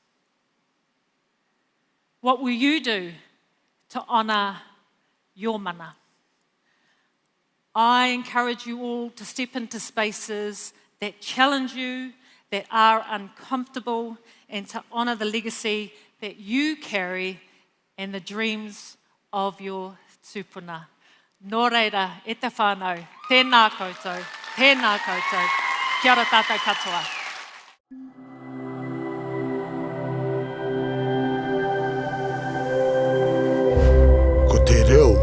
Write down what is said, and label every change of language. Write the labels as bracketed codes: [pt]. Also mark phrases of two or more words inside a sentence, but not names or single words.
[en] What will you do to honour your mana? I encourage you all to step into spaces that challenge you, that are uncomfortable, and to honour the legacy that you carry and the dreams of your tupuna. [mi] Nō reira, e te whānau, tēnā koutou, tēnā koutou, kia ora tātou katoa. Ko te reo